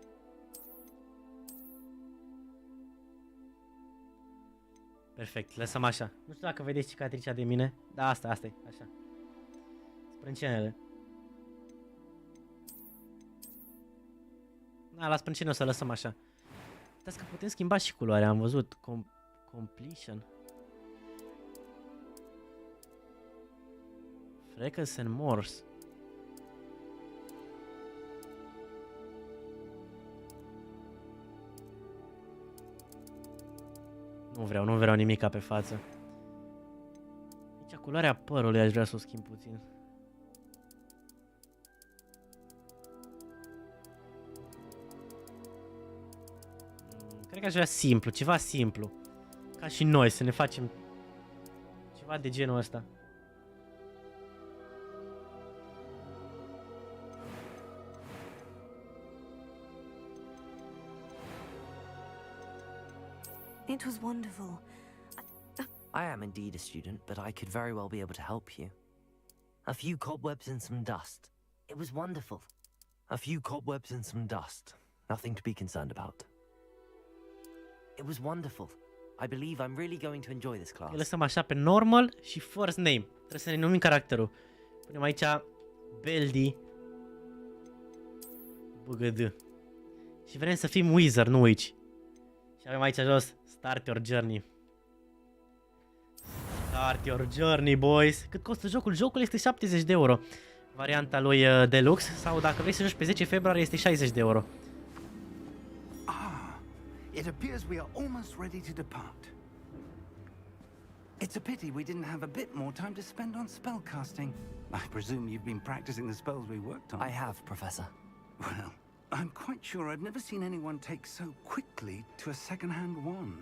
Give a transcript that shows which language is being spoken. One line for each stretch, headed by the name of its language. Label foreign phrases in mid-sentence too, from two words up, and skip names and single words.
Romanian: Perfect, lăsăm așa. Nu știu dacă vedeți cicatricea de mine. Da, asta e, așa. Sprâncenele. Da, la sprâncene o să lăsăm așa. Uitați că putem schimba și culoarea, am văzut.
English: Completion. Freckles and Morse.
Romanian: Nu vreau nimica pe față. Aici culoarea părului aș vrea să o schimb puțin. Cred că aș vrea simplu, ceva simplu. Ca și noi, să ne facem ceva de genul ăsta.
English: It was wonderful. I am indeed a student, but I could very well be able to help you. A few cobwebs and some dust. It was wonderful. A few cobwebs and some dust. Nothing to be concerned about. It was wonderful. I believe I'm really going to enjoy this class.
Romanian: Îl lăsăm așa pe normal și
English: first name.
Romanian: Trebuie să ne numim caracterul. Punem aici BELDI BGD. Și vrem să fim wizard, nu witch. Și avem aici jos
English: Start your journey. Start your journey, boys.
Romanian: Cât costă jocul? Jocul este 70 de euro. Varianta lui Deluxe. Sau dacă vrei să joci pe 10 februarie este 60 de euro.
English: It appears we are almost ready to depart. It's a pity we didn't have a bit more time to spend on spellcasting. I presume you've been practicing the spells we worked on. I have, Professor. Well, I'm quite sure I've never seen anyone take so quickly to a second-hand wand.